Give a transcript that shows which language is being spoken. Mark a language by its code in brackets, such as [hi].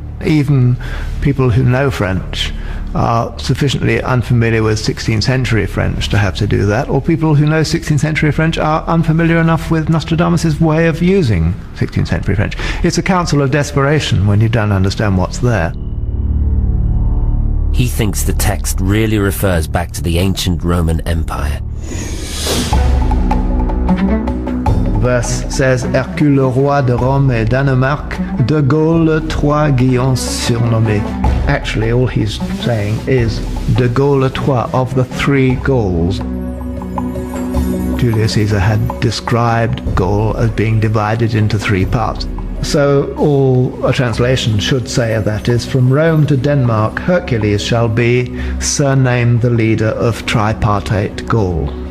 [en] Even people who know French are sufficiently unfamiliar with 16th century French to have to do that, or people who know 16th century French are unfamiliar enough with Nostradamus' way of using 16th century French. It's a counsel of desperation when you don't understand what's there. He thinks the text really refers back to the ancient Roman Empire. Verse says, [fr] Hercule le roi de Rome et Danemark, de Gaulle trois Guillons surnommés. [en] Actually, all he's saying is [fr] de Gaulle trois, [en] of the three Gauls. Julius Caesar had described Gaul as being divided into three parts. So all a translation should say that is, from Rome to Denmark, Hercules shall be surnamed the leader of tripartite Gaul.